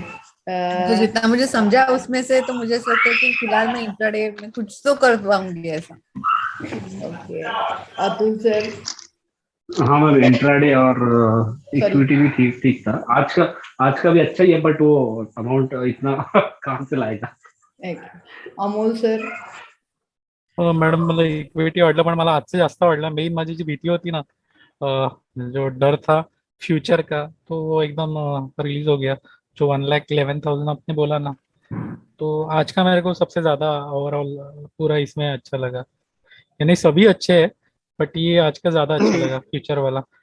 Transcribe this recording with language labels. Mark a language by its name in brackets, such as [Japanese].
[Hindi] तो जितना मुझे समझा उसमें से, तो मुझे ऐसा लगता है कि फिलहाल मैं इंट्राडे में कुछ तो कर पाऊंगी ऐसा। Okay, Atul sir? हाँ मैम इंट्राडे और सॉरी, इक्विटी भी ठीक ठीक था। आज का भी अच्छा ही है, बट वो अमाउंट इतना कहाँ से लाएगा। अमोल सर? [Marathi] मॅडम मला इक्विटी आवडलं, पण मला आजचं जास्त आवडलं। मेन माझी जी भीती होती ना, [Hindi] जो डर था फ्यूचर का, तो वो एकदम रिलीज हो गया। जो 1,11,000 आपने बोला ना, तो आज का मेरे को सबसे ज्यादा ओवरऑल पूरा इसमें अच्छा लगा। यानी सभी अच्छे हैं, बट ये आज का ज्यादा अच्छा लगा फ्यूचर वाला।